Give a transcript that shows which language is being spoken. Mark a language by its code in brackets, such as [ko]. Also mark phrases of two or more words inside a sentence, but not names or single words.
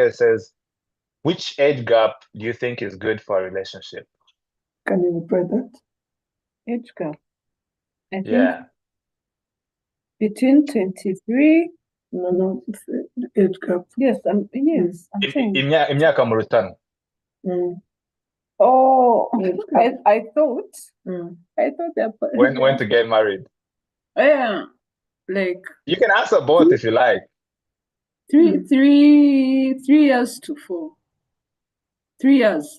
[en] It says, which age gap do you think is good for a relationship? Can you repeat that? Age gap. I think Yeah. between 23. No, it's age gap. Yes, I'm saying. [rn] Imyaka mu rutano. [en] Oh, I thought that. When to get married? Yeah, like You can answer both if you like. 3 years to 4. 3 years.